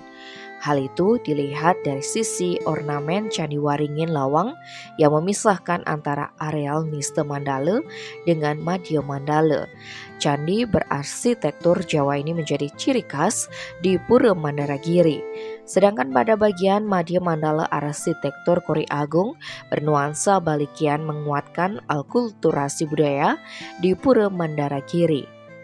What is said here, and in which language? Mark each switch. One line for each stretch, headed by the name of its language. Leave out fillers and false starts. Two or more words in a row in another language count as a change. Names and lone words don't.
Indonesian: Hal itu dilihat dari sisi ornamen Candi Waringin Lawang yang memisahkan antara areal Niste Mandala dengan Madya Mandala. Candi berarsitektur Jawa ini menjadi ciri khas di Pura Mandaragiri. Sedangkan pada bagian Madya Mandala arsitektur Kori Agung bernuansa Balikian menguatkan alkulturasi budaya di Pura Mandaragiri.